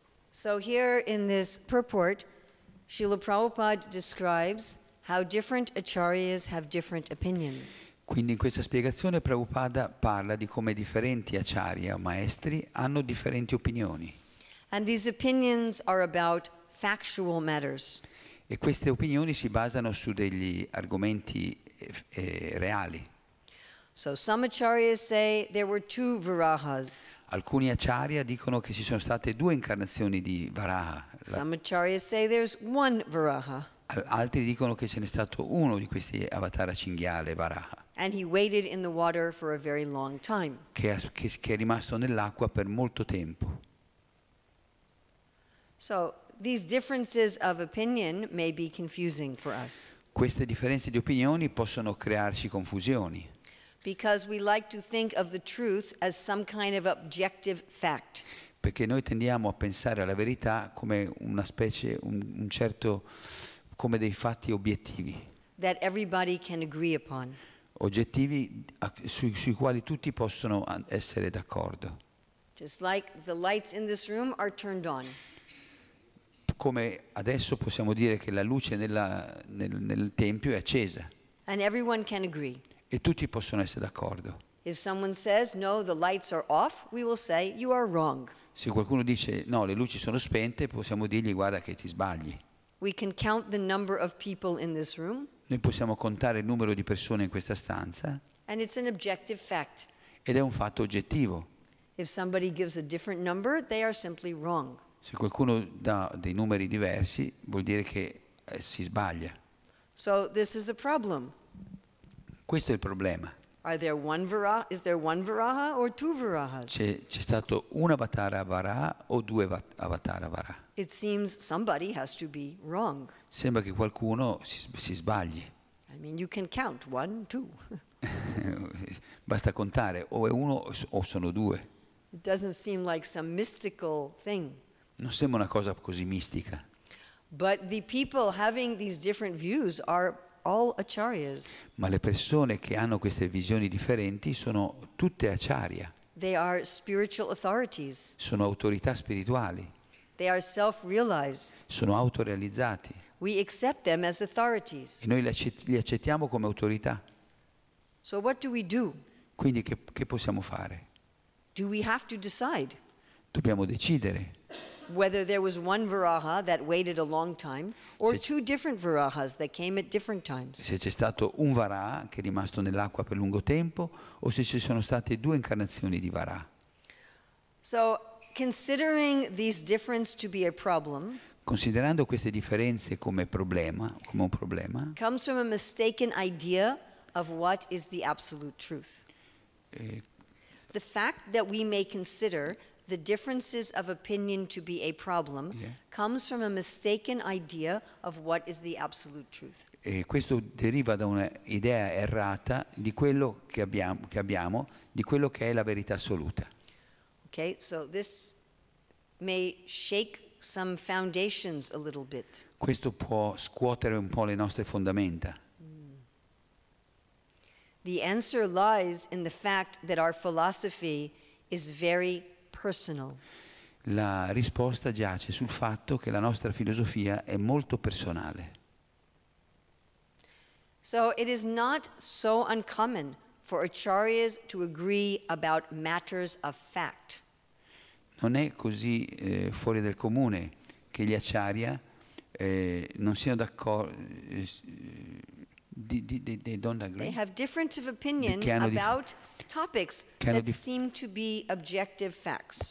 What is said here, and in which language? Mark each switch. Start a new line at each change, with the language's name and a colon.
English: So here in this purport, Srila Prabhupada describes how different acharyas have different opinions.
Italian: Quindi in questa spiegazione Prabhupada parla di come differenti acharya o maestri hanno differenti opinioni.
English: And these opinions are about factual matters.
Italian: E queste opinioni si basano su degli argomenti reali.
English: So some acharyas say there were 2 Virahas.
Italian: Alcuni acharya dicono che ci sono state 2 incarnazioni di Varaha.
English: Some acharyas say there's 1 Viraha.
Italian: Altri dicono che ce n'è stato uno di questi avatara cinghiale, Varaha,
English: And he waited in the water for a very long time.
Italian: che è rimasto nell'acqua per molto tempo.
English: So these differences of opinion may be confusing for us.
Italian: Queste differenze di opinioni possono crearci confusioni,
English: Because we like to think of the truth as some kind of objective fact.
Italian: perché noi tendiamo a pensare alla verità come una specie, un certo, come dei fatti obiettivi.
English: That everybody can agree upon.
Italian: Oggettivi sui quali tutti possono essere d'accordo.
English: Just like the lights in this room are turned on.
Italian: Come adesso possiamo dire che la luce nel Tempio è accesa
English: And everyone can agree.
Italian: e tutti possono essere d'accordo.
English: If someone says, no, the lights are off, we will say, you are wrong.
Italian: Se qualcuno dice no, le luci sono spente, possiamo dirgli guarda che ti sbagli.
English: We can count the number of people in this room,
Italian: Noi possiamo contare il numero di persone in questa stanza
English: and it's an objective fact.
Italian: ed è un fatto oggettivo.
English: If somebody gives a different number, they are simply wrong.
Italian: Se qualcuno dà dei numeri diversi, vuol dire che si sbaglia.
English: So this is a problem.
Italian: Questo è il problema.
English: Is there 1 Viraha or 2 Virahas?
Italian: C'è stato un avatara Varaha o 2 avatara Varaha?
English: It seems somebody has to be wrong.
Italian: Sembra che qualcuno si sbagli.
English: I mean, you can count 1, 2.
Italian: Basta contare, o è uno o sono 2.
English: It doesn't seem like some mystical thing.
Italian: Non sembra una cosa così mistica.
English: But the people having these different views are all acharyas.
Italian: Ma le persone che hanno queste visioni differenti sono tutte acharya,
English: They are spiritual authorities.
Italian: sono autorità spirituali,
English: They are self-realized.
Italian: sono autorealizzati
English: We accept them as authorities.
Italian: e noi li accettiamo come autorità.
English: So what do we do?
Italian: Quindi che possiamo fare?
English: Do we have to decide
Italian: Dobbiamo decidere
English: whether there was 1 Viraha that waited a long time or
Italian: Se-
English: 2 different Virahas that came at different times?
Italian: se c'è stato un Varaha che è rimasto nell'acqua per lungo tempo o se ci sono state 2 incarnazioni di Varaha.
English: So considering these differences to be a problem
Italian: Considerando queste differenze come un problema,
English: comes from a mistaken idea of what is the absolute truth. The fact that we may consider the differences of opinion to be a problem comes from a mistaken idea of what is the absolute truth.
Italian: e questo deriva da un'idea errata di quello che abbiamo, di quello che è la verità assoluta.
English: Okay, so this may shake some foundations a little bit.
Italian: Questo può scuotere un po' le nostre fondamenta.
English: The answer lies in the fact that our philosophy is very personal.
Italian: La risposta giace sul fatto che la nostra filosofia è molto personale.
English: So it is not so uncommon for acharyas to agree about matters of fact.
Italian: Non è così fuori del comune che gli acharya non siano d'accordo.
English: They don't agree. They have difference of opinion
Italian: Che hanno
English: about topics
Italian: che hanno
English: that seem to be objective facts.